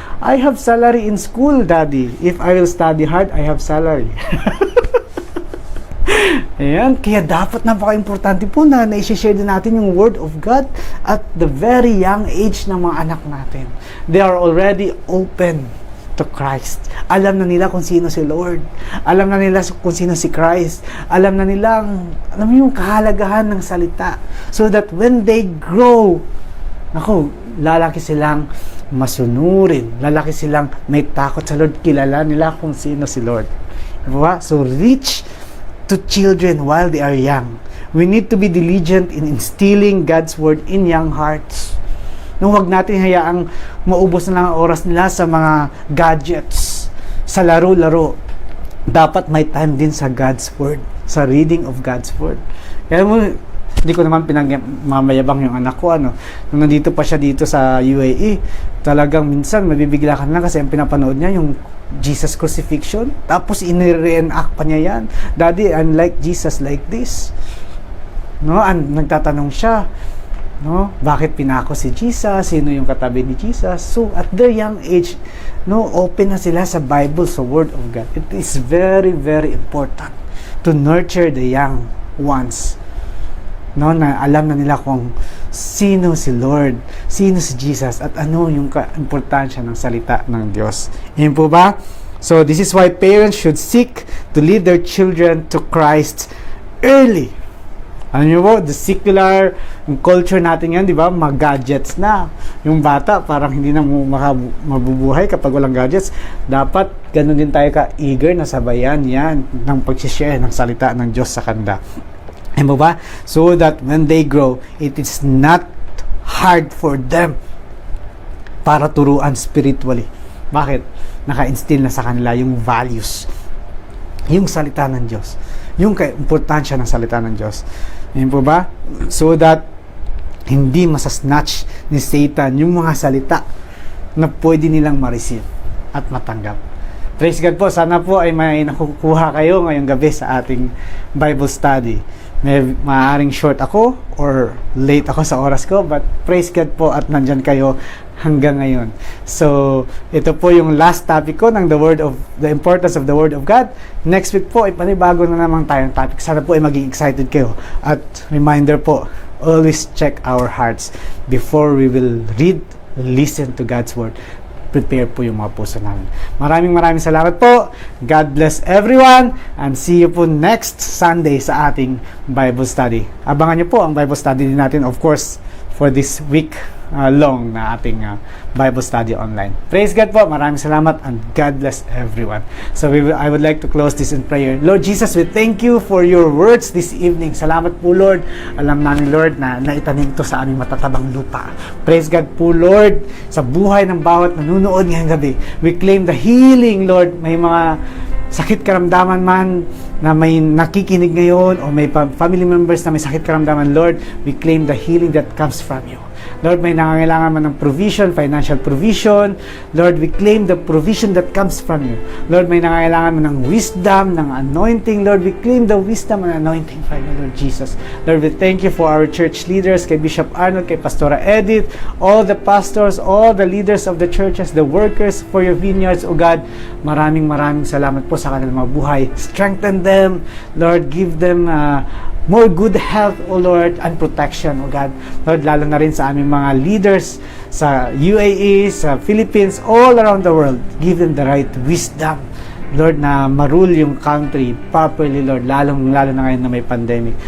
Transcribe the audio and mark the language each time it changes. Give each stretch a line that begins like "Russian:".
English: I have salary in school, daddy. If I will study hard, I have salary.
Filipino: Ayan, kaya dapat napaka-importante po na i-share din natin yung Word of God
English: at the very young age
Filipino: ng mga anak natin.
English: They are already open to Christ.
Filipino: Alam na nila kung sino si Lord. Alam na nila kung sino si Christ. Alam na nila, alam mo yung kahalagahan ng salita.
English: So that when they grow,
Filipino: lalaki silang masunurin. Lalaki silang may takot sa Lord. Kilala nila kung sino si Lord. Diba?
English: So reach to children while they are young. We need to be diligent in instilling God's Word in young hearts.
Filipino: Huwag natin hayaang maubos na lang ang oras nila sa mga gadgets, sa laro-laro. Dapat may time din sa God's Word, sa
English: reading of God's Word.
Filipino: Kaya hindi ko naman pinagmamayabang yung anak ko, Nung nandito pa siya dito sa UAE, talagang minsan mabibigla ka na kasi ang pinapanood niya yung Jesus crucifixion, tapos in-reenact pa niya yan.
English: Daddy, I'm like Jesus like this.
Filipino: Nagtatanong siya, bakit pinako si Jesus? Sino yung katabi ni Jesus?
English: So, at their young age,
Filipino: open na sila sa Bible, sa Word of God.
English: It is very, very important to nurture the young ones.
Filipino: Na alam na nila kung sino si Lord, sino si Jesus, at ano yung importansya ng salita ng Diyos. Yun po ba?
English: So, this is why parents should seek to lead their children to Christ early.
Filipino: Ano nyo po, the secular culture natin yan, di ba? Mag-gadgets na. Yung bata, parang hindi na mabubuhay kapag walang gadgets. Dapat, ganun din tayo ka-eager na sabayan yan ng pag-share ng salita ng Diyos sa kanila. Ano ba?
English: So that when they grow, it is not hard for them
Filipino: para turuan
English: spiritually.
Filipino: Bakit? Naka-instill na sa kanila yung values, yung salita ng Diyos, yung importansya ng salita ng Diyos. Ano po ba? So that hindi masasnatch ni Satan yung mga salita na pwede nilang ma-receive at matanggap. Praise God po. Sana po ay may nakukuha kayo ngayong gabi sa ating Bible study. Maaaring short ako or late ako sa oras ko, but praise God po at nandyan kayo hanggang ngayon.
English: So,
Filipino: ito po yung last topic ko ng
English: the importance of the Word of God.
Filipino: Next week po, panibago na naman tayong topic. Sana po ay maging excited kayo. At reminder po,
English: always check our hearts before we will read, listen to God's Word.
Filipino: Prepare po yung mga puso namin. Maraming salamat po.
English: God bless everyone and see you po next Sunday
Filipino: sa ating Bible study. Abangan niyo po ang Bible study din natin, of course, for this week long na ating Bible study online. Praise God po. Maraming salamat
English: and God bless everyone. So I would like to close this in prayer. Lord Jesus, we thank you for your words this evening.
Filipino: Salamat po, Lord. Alam namin, Lord, na naitanim ito sa aming matatabang lupa. Praise God po, Lord, sa buhay ng bawat nanunood ngayong gabi.
English: We claim the healing,
Filipino: Lord. May mga sakit karamdaman man na may nakikinig ngayon o may family members na may sakit karamdaman, Lord,
English: we claim the healing that comes from you.
Filipino: Lord, may nangangailangan man ng provision, financial provision.
English: Lord, we claim the provision that comes from you. Lord,
Filipino: may nangangailangan man ng wisdom, ng anointing.
English: Lord, we claim the wisdom and anointing from you, Lord Jesus. Lord, we thank you for our church leaders, kay Bishop Arnold, kay Pastora Edith, all the pastors, all the leaders of the churches, the workers for your vineyards, O God.
Filipino: Maraming salamat po sa kanilang mga buhay.
English: Strengthen them, Lord, give them more good health, O Lord, and protection, O God.
Filipino: Lord, lalo na rin sa aming mga leaders sa UAE, sa Philippines,
English: all around the world. Give them the right wisdom,
Filipino: Lord, na marule yung country properly, Lord, lalo na ngayon na may pandemic.